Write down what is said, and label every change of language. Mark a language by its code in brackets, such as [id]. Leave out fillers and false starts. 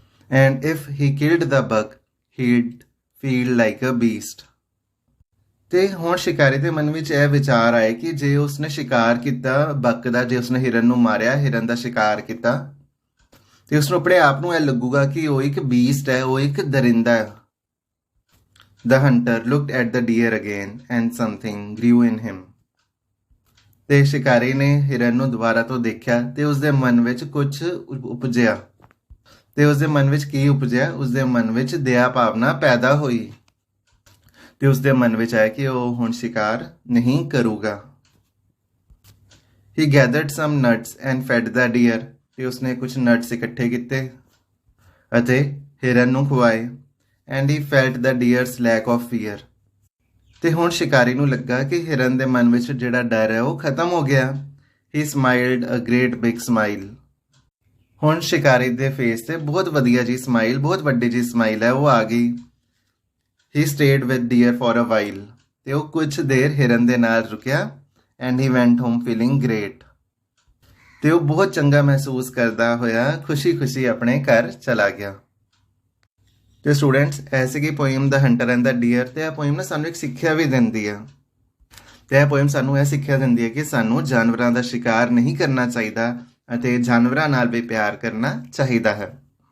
[en] And if he killed the buck he'd feel like a beast. [pa] ਤੇ ਹੁਣ ਸ਼ਿਕਾਰੀ ਦੇ ਮਨ ਵਿੱਚ ਇਹ ਵਿਚਾਰ ਆਏ ਕਿ ਜੇ ਉਸਨੇ ਸ਼ਿਕਾਰ ਕੀਤਾ ਬਕ ਦਾ, ਜੇ ਉਸਨੇ ਹਿਰਨ ਨੂੰ ਮਾਰਿਆ, ਹਿਰਨ ਦਾ ਸ਼ਿਕਾਰ ਕੀਤਾ, ਤੇ ਉਸਨੂੰ ਆਪਣੇ ਆਪ ਨੂੰ ਇਹ ਲੱਗੂਗਾ ਕਿ ਉਹ ਇੱਕ ਬੀਸਟ ਹੈ, ਉਹ ਇੱਕ ਦਰਿੰਦਾ ਹੈ। [en] The hunter looked at the deer again and something grew in him. [pa] ਤੇ ਸ਼ਿਕਾਰੀ ਨੇ ਹਿਰਨ ਨੂੰ ਦੁਬਾਰਾ ਤੋਂ ਦੇਖਿਆ ਤੇ ਉਸਦੇ ਮਨ ਵਿੱਚ ਕੁਝ ਉਪਜਿਆ। ਤੇ ਉਸਦੇ ਮਨ ਵਿੱਚ ਕੀ ਉਪਜਿਆ? ਉਸਦੇ ਮਨ ਵਿੱਚ ਦਇਆ ਭਾਵਨਾ ਪੈਦਾ ਹੋਈ ਤੇ ਉਸਦੇ ਮਨ ਵਿੱਚ ਆਇਆ ਕਿ ਉਹ ਹੁਣ ਸ਼ਿਕਾਰ ਨਹੀਂ ਕਰੂਗਾ। [en] He gathered some nuts and fed the deer. [pa] ਤੇ ਉਸਨੇ ਕੁਝ ਨਟਸ ਇਕੱਠੇ ਕੀਤੇ ਅਤੇ ਹਿਰਨ ਨੂੰ ਖਵਾਏ। [en] And he felt the deer's lack of fear. [pa] ਤੇ ਹੁਣ ਸ਼ਿਕਾਰੀ ਨੂੰ ਲੱਗਾ ਕਿ ਹਿਰਨ ਦੇ ਮਨ ਵਿੱਚ ਜਿਹੜਾ ਡਰ ਹੈ ਉਹ ਖਤਮ ਹੋ ਗਿਆ। [en] He smiled a great big smile. [pa] ਹੁਣ ਸ਼ਿਕਾਰੀ ਦੇ ਫੇਸ ਤੇ ਬਹੁਤ ਵਧੀਆ ਜੀ ਸਮਾਈਲ, ਬਹੁਤ ਵੱਡੀ ਜੀ ਸਮਾਈਲ ਹੈ ਉਹ ਆ ਗਈ। [en] He stayed with deer for a while. [pa] ਤੇ ਉਹ ਕੁਝ ਦੇਰ ਹਿਰਨ ਦੇ ਨਾਲ ਰੁਕਿਆ। [en] And he went home feeling great. [pa] ਤੇ ਉਹ ਬਹੁਤ ਚੰਗਾ ਮਹਿਸੂਸ ਕਰਦਾ ਹੋਇਆ ਖੁਸ਼ੀ ਆਪਣੇ ਘਰ ਚਲਾ ਗਿਆ। ਤੇ ਸਟੂਡੈਂਟਸ, ਐਸੇ ਕਿ poem ਦਾ hunter and ਦਾ dear, ਤੇ ਇਹ ਪੋਇਮ ਨਾ ਸਾਨੂੰ ਇੱਕ ਸਿੱਖਿਆ ਵੀ ਦਿੰਦੀ ਆ। ਤੇ ਇਹ ਪੋਇਮ ਸਾਨੂੰ ਇਹ ਸਿੱਖਿਆ ਦਿੰਦੀ ਹੈ ਕਿ ਸਾਨੂੰ ਜਾਨਵਰਾਂ ਦਾ ਸ਼ਿਕਾਰ ਨਹੀਂ ਕਰਨਾ ਚਾਹੀਦਾ ਅਤੇ ਜਾਨਵਰਾਂ ਨਾਲ ਵੀ ਪਿਆਰ ਕਰਨਾ ਚਾਹੀਦਾ ਹੈ।